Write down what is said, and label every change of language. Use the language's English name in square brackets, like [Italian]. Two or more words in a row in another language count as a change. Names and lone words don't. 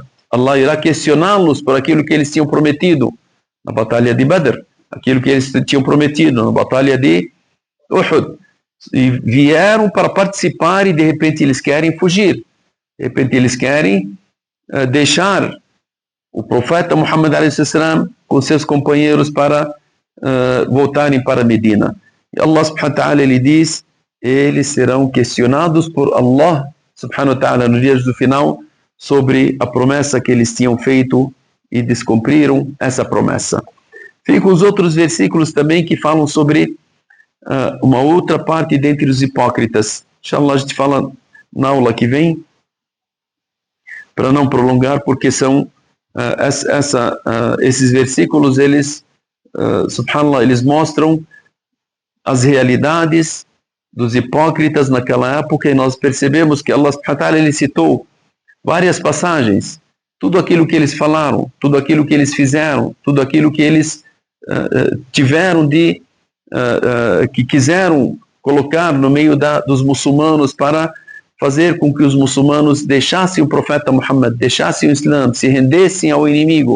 [Portuguese] Allah irá questioná-los por aquilo que eles tinham prometido na batalha de Badr, aquilo que eles tinham prometido na batalha de Uhud, e vieram para participar e de repente eles querem fugir, de repente eles querem deixar o profeta Muhammad a.s. com seus companheiros para voltarem para Medina. E Allah [Arabic] سبحانه وتعالى, [Portuguese] ele diz: eles serão questionados por Allah [Arabic] سبحانه وتعالى [Portuguese] no dia do final sobre a promessa que eles tinham feito e descumpriram essa promessa. Ficam os outros versículos também que falam sobre uma outra parte dentre os hipócritas. Inshallah, a gente fala na aula que vem, para não prolongar, porque são esses versículos, eles, subhanallah, eles mostram as realidades dos hipócritas naquela época, e nós percebemos que Allah [Arabic] سبحانه وتعالى, [Portuguese] ele citou várias passagens tudo aquilo que eles falaram, tudo aquilo que eles fizeram, tudo aquilo que eles tiveram que quiseram colocar no meio dos muçulmanos para fazer com que os muçulmanos deixassem o profeta Muhammad, deixassem o Islã, se rendessem ao inimigo.